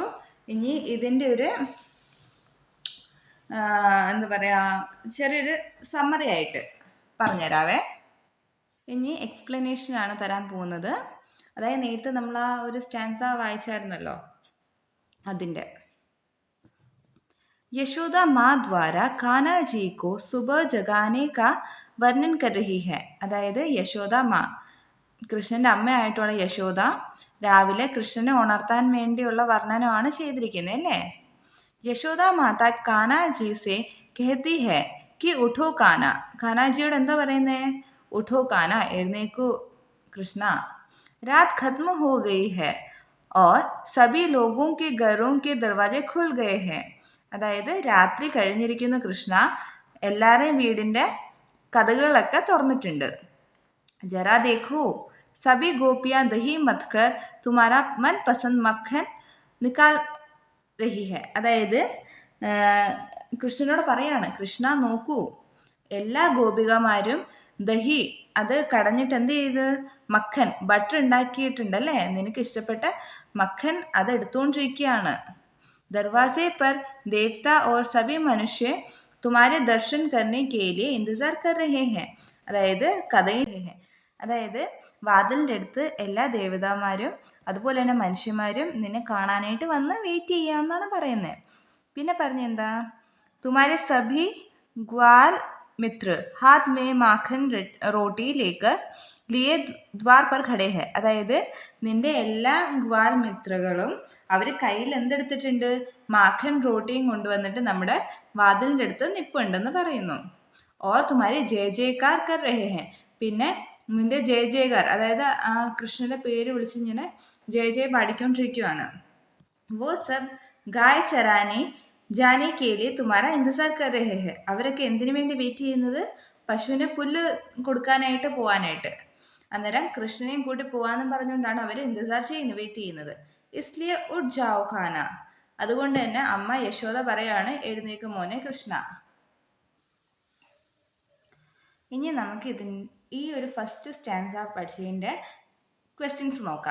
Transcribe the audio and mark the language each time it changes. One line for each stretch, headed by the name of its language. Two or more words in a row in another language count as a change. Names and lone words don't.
Malayalam: ഇനി ഇതിൻ്റെ ഒരു എന്താ പറയുക, ചെറിയൊരു സമ്മറി ആയിട്ട് പറഞ്ഞുതരാവേ. ഇനി എക്സ്പ്ലനേഷനാണ് തരാൻ പോകുന്നത്. അതായത് നേരത്തെ നമ്മൾ ആ ഒരു സ്റ്റാൻസ വായിച്ചായിരുന്നല്ലോ, അതിൻ്റെ.
Hindi: यशोदा माँ द्वारा कान्हा जी को सुबह जगाने का वर्णन कर रही है.
Malayalam: അതായത് യശോദ മാ, കൃഷ്ണൻ്റെ അമ്മയായിട്ടുള്ള യശോദ രാവിലെ കൃഷ്ണനെ ഉണർത്താൻ വേണ്ടിയുള്ള വർണ്ണനമാണ് ചെയ്തിരിക്കുന്നത് അല്ലേ.
Hindi: यशोदा माता कान्हा जी से कहती है कि उठो काना.
Malayalam: കാനാജിയോട് എന്താ പറയുന്നേ?
Hindi: उठो कान्हा,
Malayalam: എഴുന്നേക്കൂ കൃഷ്ണ.
Hindi: रात खत्म हो गई है और सभी लोगों के घरों के दरवाजे खुल गए हैं.
Malayalam: അതായത് രാത്രി കഴിഞ്ഞിരിക്കുന്നു കൃഷ്ണ, എല്ലാവരെയും വീടിൻ്റെ കഥകളൊക്കെ തുറന്നിട്ടുണ്ട്.
Hindi: ज़रा देखो सभी गोपियाँ दही मथकर तुम्हारा मन पसंद मक्खन निकाल रही है.
Malayalam: അതായത് കൃഷ്ണനോട് പറയാണ്, കൃഷ്ണ നോക്കൂ, എല്ലാ ഗോപികമാരും ദഹി അത് കടഞ്ഞിട്ട് എന്ത് ചെയ്ത്, മഖൻ ബട്ടർ ഉണ്ടാക്കിയിട്ടുണ്ടല്ലേ, നിനക്ക് ഇഷ്ടപ്പെട്ട മഖൻ അത് എടുത്തുകൊണ്ടിരിക്കുകയാണ്.
Hindi: दरवाजे पर देवता और सभी मनुष्य तुम्हारे दर्शन करने के लिए इंतजार कर रहे हैं.
Malayalam: അതായത് കഥയിൽ, അതായത് വാതിലിൻ്റെ അടുത്ത് എല്ലാ ദേവതാമാരും അതുപോലെ തന്നെ മനുഷ്യന്മാരും നിന്നെ കാണാനായിട്ട് വന്ന് വെയിറ്റ് ചെയ്യാമെന്നാണ് പറയുന്നത്. പിന്നെ പറഞ്ഞെന്താ,
Hindi: तुम्हारे सभी ग्वाल मित्र हाथ में माखन रोटी लेकर लिए द्वार पर खड़े हैं.
Malayalam: അതായത് നിന്റെ എല്ലാ ഗ്വാൽ മിത്രകളും അവർ കയ്യിൽ എന്തെടുത്തിട്ടുണ്ട്? മാഖൻ റോട്ടിയും കൊണ്ടുവന്നിട്ട് നമ്മുടെ വാതിലിൻ്റെ അടുത്ത് നിൽപ്പുണ്ടെന്ന് പറയുന്നു.
Hindi: और तुम्हारी जय जयकार कर रहे हैं.
Malayalam: പിന്നെ നിന്റെ ജയ ജയകാർ, അതായത് ആ കൃഷ്ണന്റെ പേര് വിളിച്ചിങ്ങനെ ജയ ജയ പാടിക്കൊണ്ടിരിക്കുകയാണ്.
Hindi: वो सब गाय चराने जाने के लिए तुम्हारा इंतजार कर रहे हैं.
Malayalam: അവരൊക്കെ എന്തിനു വേണ്ടി വെയിറ്റ് ചെയ്യുന്നത്? പശുവിന് പുല്ല് കൊടുക്കാനായിട്ട് പോവാനായിട്ട്. അന്നേരം കൃഷ്ണനെയും കൂട്ടി പോവാന്നും പറഞ്ഞുകൊണ്ടാണ് അവർ ഇന്റസാർ ചെയ്യുന്നത്, വെയിറ്റ് ചെയ്യുന്നത്.
Hindi: इसलिए उठ जाओ कान्हा.
Malayalam: അതുകൊണ്ട് തന്നെ അമ്മ യശോദ പറയാണ്, എഴുന്നേക്ക് മോനെ കൃഷ്ണ. ഇനി നമുക്ക് ഈ ഒരു
English: first stanza
Malayalam: പഠിച്ചതിൻ്റെ ക്വസ്റ്റ്യൻസ് നോക്കാം.